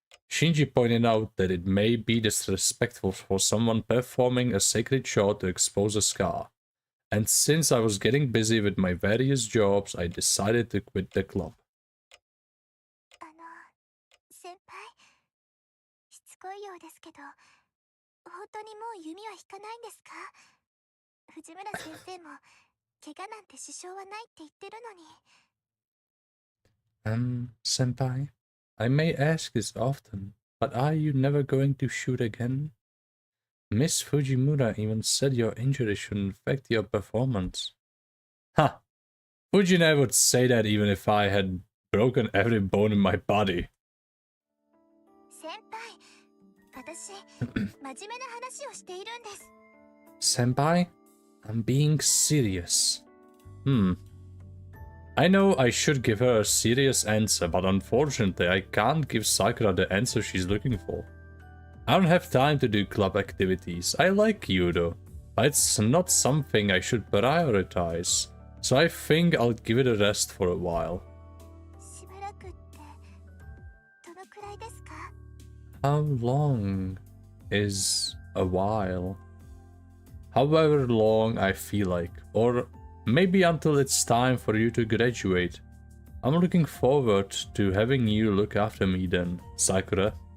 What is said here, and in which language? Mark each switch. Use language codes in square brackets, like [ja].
[en] Shinji pointed out that it may be disrespectful for someone performing a sacred shot to expose a scar, and since I was getting busy with my various jobs, I decided to quit the club. [ja] 先輩、しつこいようですけど、本当にもう弓は引かないんですか？藤村先生も怪我なんて支障はないって言ってるのに。 [en] Senpai, I may ask this often, but are you never going to shoot again? Miss Fujimura even said your injury shouldn't affect your performance. Ha! Fujine would say that even if I had broken every bone in my body. [ja] 先輩、私、真面目な話をしているんです。 [en] Senpai, I'm being serious. I know I should give her a serious answer, but unfortunately I can't give Sakura the answer she's looking for. I don't have time to do club activities. I like judo, but it's not something I should prioritize. So I think I'll give it a rest for a while. [ja] しばらくってどのくらいですか？ [en] How long is a while? However long I feel like, or maybe until it's time for you to graduate. I'm looking forward to having you look after me then, Sakura.